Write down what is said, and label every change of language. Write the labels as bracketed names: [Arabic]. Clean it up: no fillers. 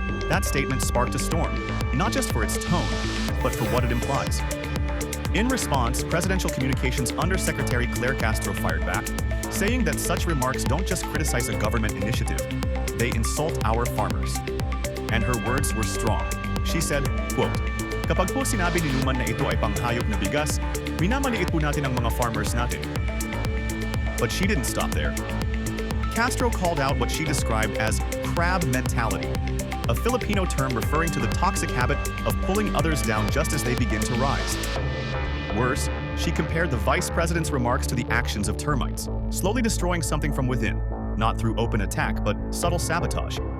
[English] That statement sparked a storm, not just for its tone, but for what it implies. In response, Presidential Communications Undersecretary Claire Castro fired back, saying that such remarks don't just criticize a government initiative, they insult our farmers. And her words were strong. [Filipino] She said, quote, "Kapag po sinabi ni Numan na ito ay panghayop na bigas, minamaliit po natin ang mga farmers natin." [English] But she didn't stop there. Castro called out what she described as crab mentality, a Filipino term referring to the toxic habit of pulling others down just as they begin to rise. Worse, she compared the vice president's remarks to the actions of termites, slowly destroying something from within, not through open attack, but subtle sabotage.